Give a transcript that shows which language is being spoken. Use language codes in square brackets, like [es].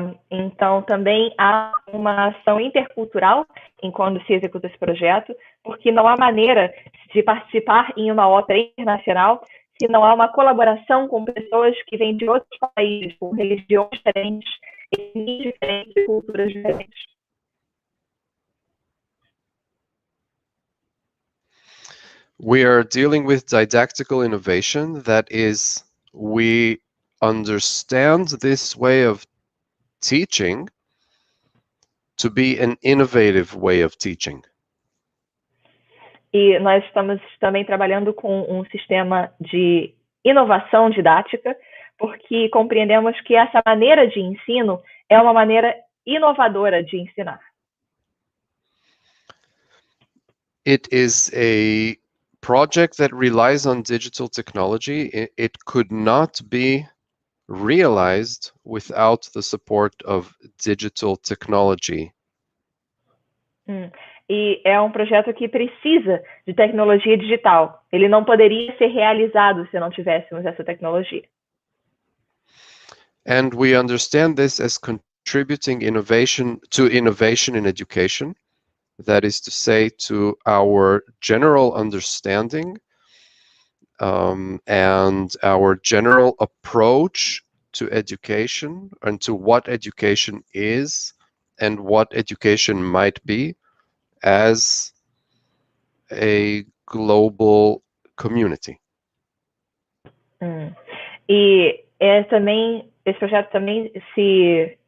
[pt] Então, também há uma ação intercultural enquanto se executa esse projeto, porque não há maneira de participar em uma ópera internacional se não há uma colaboração com pessoas que vêm de outros países, com religiões diferentes, etnias diferentes e culturas diferentes. [en] We are dealing with didactical innovation. That is, we understand this way of teaching to be an innovative way of teaching. [pt] E nós estamos também trabalhando com um sistema de inovação didática, porque compreendemos que essa maneira de ensino é uma maneira inovadora de ensinar. [en] It is a project that relies on digital technology. It could not be realized without the support of digital technology. [pt] E é um projeto que precisa de tecnologia digital. Ele não poderia ser realizado se não tivéssemos essa tecnologia. [en] And we understand this as contributing innovation in education. That is to say, to our general understanding and our general approach to education and to what education is and what education might be as a global community. [pt] E esse projeto também se